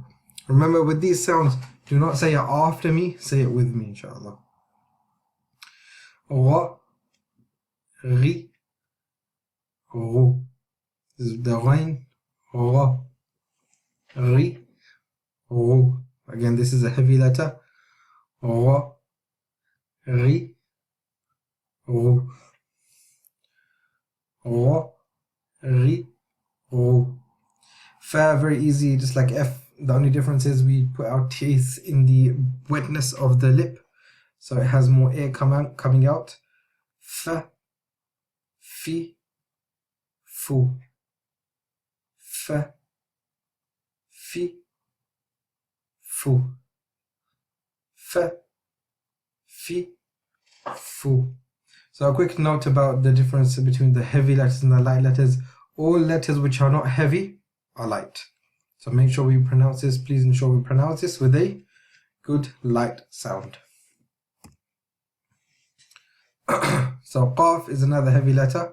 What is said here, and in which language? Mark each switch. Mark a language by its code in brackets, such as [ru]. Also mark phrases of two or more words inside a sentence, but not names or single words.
[en] Remember, with these sounds, do not say it after me, say it with me, inshallah. [ar] Ra, ri, ru. [en] This is the rain. [ar] Ra, ri, ru. [en] Again, this is a heavy letter. [ar] Ra, ri, ru. Ra, ri, ru. Fa, [en] very easy, just like F. The only difference is we put our teeth in the wetness of the lip, so it has more air coming out. [ar] Fa, fi, fu. Fa, fi, fu. Fa, fi, fu. [en] So a quick note about the difference between the heavy letters and the light letters. All letters which are not heavy are light. So make sure we pronounce this. Please ensure we pronounce this with a good light sound. So qaf is another heavy letter.